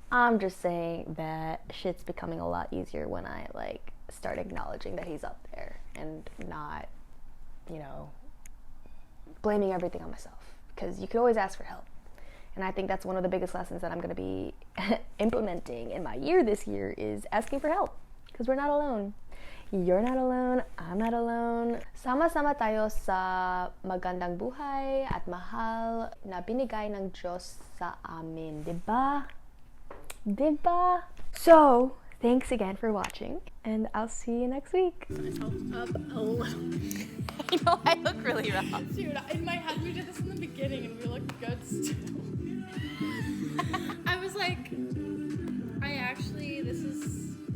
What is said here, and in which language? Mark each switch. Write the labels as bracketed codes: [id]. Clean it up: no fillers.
[en] I'm just saying that shit's becoming a lot easier when I like start acknowledging that he's up there and not, you know, blaming everything on myself, because you can always ask for help. And I think that's one of the biggest lessons that I'm going to be implementing in my year this year is asking for help. Because we're not alone. You're not alone. I'm not alone. [tl] Sama-sama tayo sa magandang buhay at mahal na binigay ng Diyos sa amin. Diba? Diba? [en] So, thanks again for watching. And I'll see you next week. Up a little. I know I look really rough. Dude, in my head we did this in the beginning and we looked good still. I was like, this is...